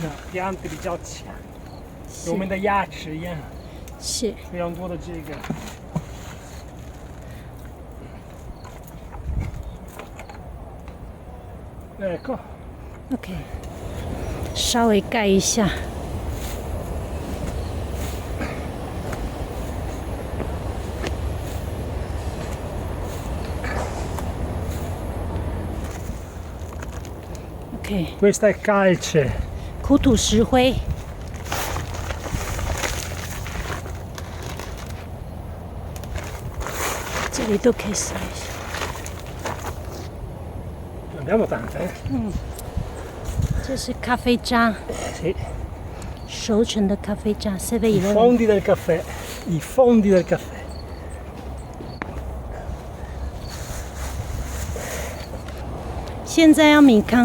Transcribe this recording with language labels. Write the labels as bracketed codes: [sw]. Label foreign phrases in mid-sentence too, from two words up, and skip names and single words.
[zh] 样子比较强，我们的牙齿一样，是非常多的这个。Ecco OK， 稍微盖一下。 [it] Questa è calce， [zh] 苦土石灰。这里都可以撒一下。 [it] abbiamo tante。 [zh] 这是咖啡渣， Sì。熟成的咖啡渣。7-11。 [it] I fondi del caffè， i fondi del caffè。 [zh] 现在要米糠。